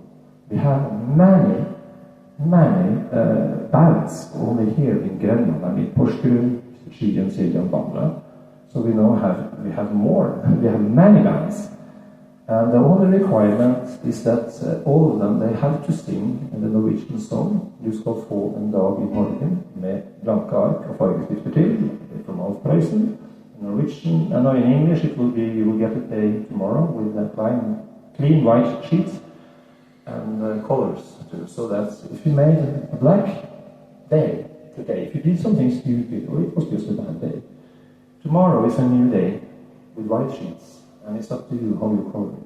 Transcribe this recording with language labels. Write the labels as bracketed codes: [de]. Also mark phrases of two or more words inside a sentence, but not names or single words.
[en] We have many bands only here in Grenland. I mean, Porsgrunn, Skien, Siljan, Bamble. So we have more. We have many bands. And the only requirement is that all of them, they have to sing in the Norwegian song. [no] Du skal få en dag I morgen med blanke ark og fargestifter til, [en] from Alf Preussen. In Norwegian, and in English it will be, you will get a day tomorrow with a clean white sheet and colors too. So that if you made a black day today, if you did something stupid, or it was just a bad day, tomorrow is a new day with white sheets, and it's up to you how you color it.